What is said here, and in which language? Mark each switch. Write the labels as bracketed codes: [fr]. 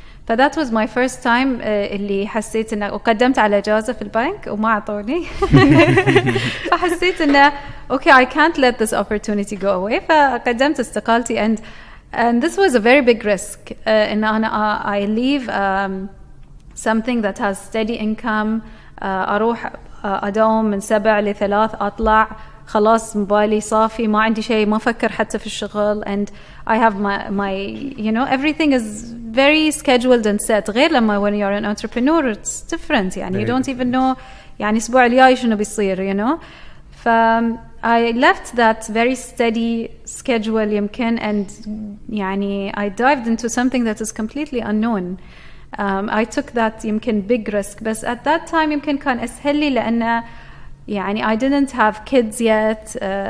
[en] that was my first time [ar] اللي حسيت إنه وقدمت على إجازة في البنك وما أعطوني. فحسيت إنه [en] okay I can't let this opportunity go away. [ar] فقدمت استقالتي [en] and this was a very big risk. [ar] إن أنا [en] I leave something that has steady income. [ar] أروح أداوم من 7 ل 3 أطلع خلاص موبايلي صافي ما عندي شيء ما أفكر حتى في الشغل [en] and I have my you know everything is very scheduled and set. غير لما when you're an entrepreneur it's different يعني you don't even know يعني [ar] الأسبوع الجاي شنو بيصير [en] you know. I left that very steady schedule يمكن and يعني I dived into something that is completely unknown. I took that يمكن big risk بس at that time [ar] يمكن كان أسهل لي لأن [en] يعني I didn't have kids yet.